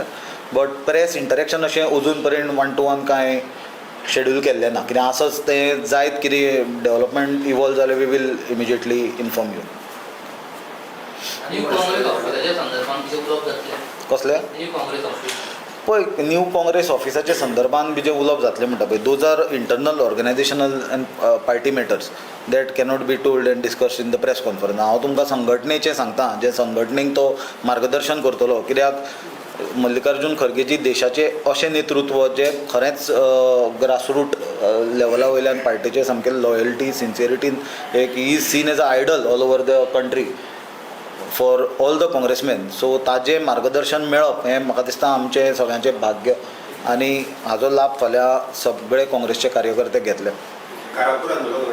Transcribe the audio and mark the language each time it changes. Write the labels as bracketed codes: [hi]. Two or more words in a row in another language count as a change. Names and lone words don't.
[en] But press interaction [kok] अशें अजून पर्यंत 1-to-1 कांय शेड्यूल केल्लें ना. कितें आसच तें जायत कितें [en] development evolve [kok] जाल्यार [en] we will immediately inform you. [kok] कसल्या पळय न्यू काँग्रेस ऑफिसाच्या संदर्भान बी जे उलोवप जातलें म्हणटा पळय, [en] Those are internal organisational and party matters that cannot be told and discussed in the press conference. [kok] हांव तुमकां संघटनेचें सांगता, जे संघटनेक तो मार्गदर्शन करतलो. कित्याक मल्लिकार्जुन खरगेजी देशाचे अशें नेतृत्व जे खरेंच ग्रासरूट लेवला वयल्यान पार्टीचे सामकें लॉयल्टी, सिन्सियरिटीन एक [en] he is seen as an idol all over the country for all the Congressmen. [kok] सो ताजें मार्गदर्शन मेळप हें म्हाका दिसता आमचें सगळ्यांचें भाग्य आनी हाजो लाभ फाल्यां सगळे काँग्रेसचे कार्यकर्ते घेतले.